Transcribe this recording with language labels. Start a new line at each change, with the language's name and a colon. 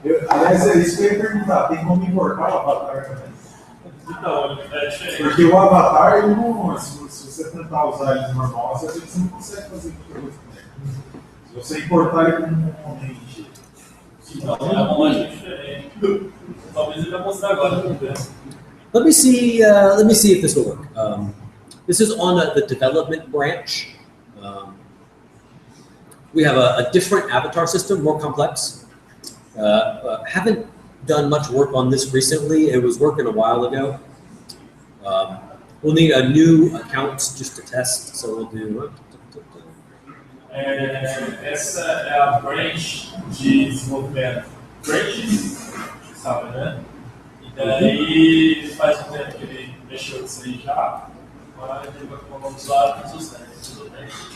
Portuguese: Aliás, é isso que eu ia perguntar. Tem como importar o avatar também? Então, é diferente. Porque o avatar, ele não, se você tentar usar ele normal, você não consegue fazer muita coisa com ele. Se você importar ele componente. Não, é uma lógica diferente. Talvez ele vai mostrar agora no começo.
English: Let me see if this will work. This is on the development branch. We have a different avatar system, more complex. Haven't done much work on this recently. It was working a while ago. We'll need a new account just to test, so we'll do.
Portuguese: Essa é a branch de desenvolvimento. Branch, sabe, né? E daí faz um tempo que ele mexeu nisso aí já, mas ele vai colocar o usuário e tudo bem.